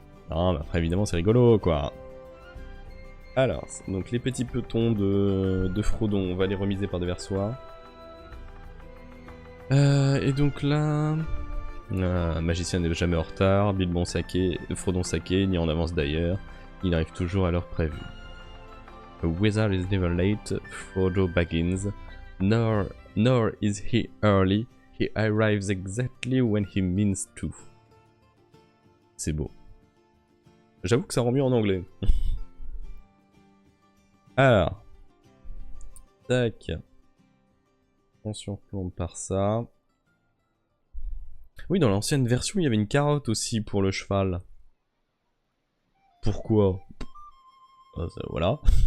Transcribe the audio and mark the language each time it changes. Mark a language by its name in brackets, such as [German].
[French] Non, mais après, évidemment, c'est rigolo, quoi. Alors, donc les petits petons de Frodon, on va les remiser par devers soi. Et donc là... magicien n'est jamais en retard, Bilbon saqué, Frodon saqué, ni en avance d'ailleurs. Il arrive toujours à l'heure prévue. [English] A wizard is never late, Frodo Baggins. Nor is he early, he arrives exactly when he means to. [French] C'est beau. J'avoue que ça rend mieux en anglais. Alors. Tac. On surplombe par ça. Oui, dans l'ancienne version, il y avait une carotte aussi pour le cheval. Pourquoi? Voilà.